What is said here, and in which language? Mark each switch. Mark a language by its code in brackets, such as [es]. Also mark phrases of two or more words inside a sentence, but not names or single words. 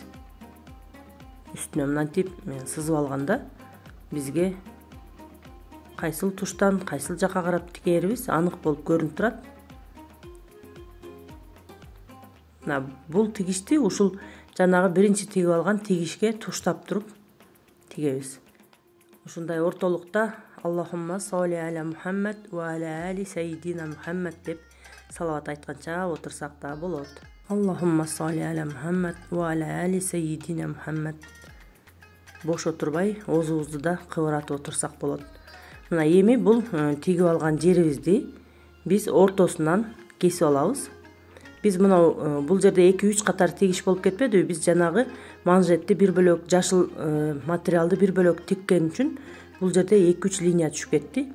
[ky] Үстүнө мынтип сызып алганда бизге кайсыл туштан, кайсыл жакка карап тигерибиз анык болуп көрүнүп турат. Мына бул тигишти ушул жанагы биринчи тигип алган тигишке туштап туруп тигебиз. Ушундай ортолукта [ar] اللهم صل على محمد وعلى آل سيدنا محمد [ky] деп салават айтканча отурсак да болот. [ar] اللهم صل على محمد وعلى آل سيدنا محمد. [ky] Бош отурбай оозубузду да кыбыратып отурсак болот. Мына эми бул тигип алган жерибизди биз ортосунан кесип алабыз. Биз мына бул жерде 2-3 катар тигиш болуп кетпедиби? Биз жанагы манжетти бир бөлөк жашыл материалды бир бөлөк тиккен үчүн бул жерде 2-3 линия түшүп кетти.